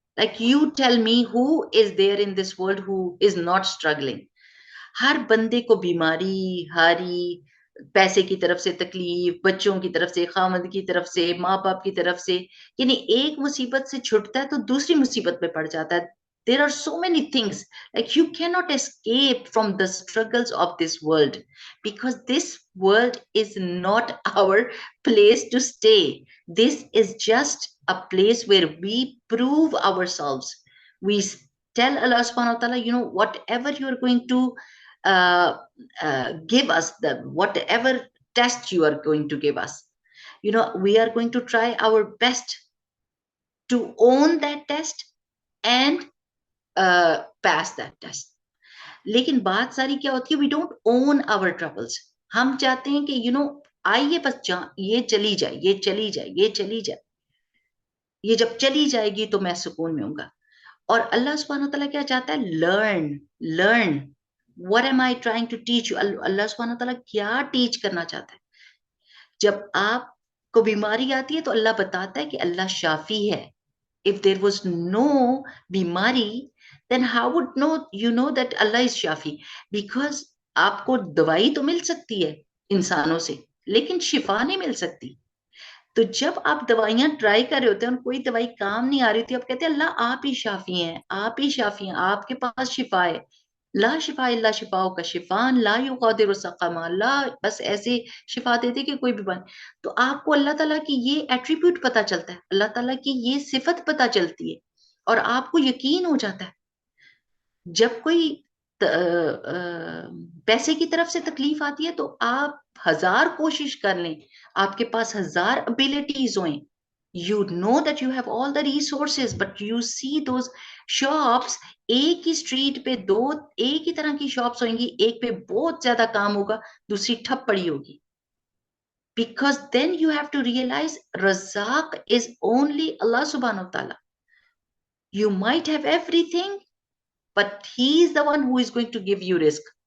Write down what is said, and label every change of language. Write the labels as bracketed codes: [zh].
[en] Like you tell me who is there in this world who is not struggling. [hi] हर बंदे को बीमारी, हारी, पैसे की तरफ से तकलीफ, बच्चों की तरफ से, खामद की तरफ से, माँ बाप की तरफ से, यानी एक मुसीबत से छुटता है तो दूसरी मुसीबत में पड़ जाता है। [en] There are so many things, like you cannot escape from the struggles of this world, because this world is not our place to stay. This is just a place where we prove ourselves. We tell Allah subhanahu wa ta'ala, whatever you are going to uh, give us, the whatever test you are going to give us, we are going to try our best to own that test and pass that test. [hi] लेकिन बात सारी क्या होती है, [en] We don't own our troubles. [hi] हम चाहते हैं कि आइए बस ये चली जाए, ये चली जाए, ये चली जाए, ये जब चली जाएगी तो मैं सुकून में हूँगा। और अल्लाह सुब्हानहू व तआला क्या चाहता है? Learn, learn. [en] What am I trying to teach you? [hi] अल्लाह सुब्हानहू व तआला क्या टीच करना चाहता है? जब आपको बीमारी आती है तो अल्लाह बताता है कि अल्लाह शाफी है। [en] If there was no bimari, then how would you know that Allah is shafi? [hi] Because आपको दवाई तो मिल सकती है इंसानों से, लेकिन शिफा नहीं मिल सकती। तो जब आप दवाइयां ट्राई कर रहे होते हैं और कोई दवाई काम नहीं आ रही थी, आप कहते हैं अल्लाह आप ही शाफी हैं, आप ही शाफी हैं, आपके पास शिफा है। [ar] ला शिफा इल्ला शिफाओ का शिफान ला युगादिरु सक़मा। [hi] अल्लाह बस ऐसे शिफा देते कि कोई बीमारी। तो आपको अल्लाह ताला की ये एट्रीब्यूट पता चलता है, अल्लाह ताला की ये सिफत पता चलती है और आपको यकीन हो जाता है। जब कोई पैसे की तरफ से तकलीफ आती है तो आप हजार कोशिश कर लें, आपके पास हजार एबिलिटीज हों, [en] you know that you have all the resources, but you see those shops, [hi] एक ही स्ट्रीट पे दो एक ही तरह की शॉप्स होंगी, एक पे बहुत ज्यादा काम होगा, दूसरी ठप पड़ी होगी। [en] Because then you have to realize Razak is only Allah subhanahu wa ta'ala. You might have everything, but He is the one who is going to give you risk.